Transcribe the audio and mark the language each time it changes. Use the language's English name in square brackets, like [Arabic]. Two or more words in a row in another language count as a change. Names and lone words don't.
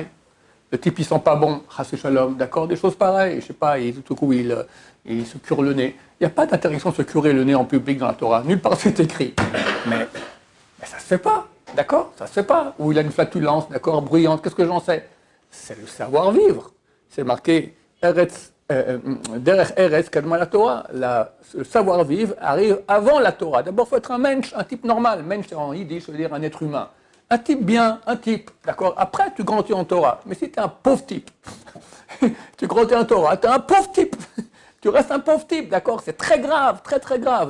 [French] Le type il sent pas bon, [Hebrew] חס ושלום, [French] d'accord, des choses pareilles, je sais pas, tout coup il se cure le nez. Il n'y a pas d'interdiction de se curer le nez en public dans la Torah, nulle part c'est écrit. Mais ça se fait pas, d'accord, ça se fait pas. Ou il a une flatulence, d'accord, bruyante, qu'est-ce que j'en sais? C'est le savoir-vivre. C'est marqué [Hebrew] דרך ארץ קדמה לתורה. [French] Le savoir-vivre arrive avant la Torah. D'abord, il faut être un mensch, un type normal. Mensch, c'est en yiddish, ça veut dire un être humain. Un type bien, un type, d'accord. Après, tu grandis en Torah. Mais si tu es un pauvre type, tu grandis en Torah, tu es un pauvre type. Tu restes un pauvre type, d'accord. C'est très grave, très très grave.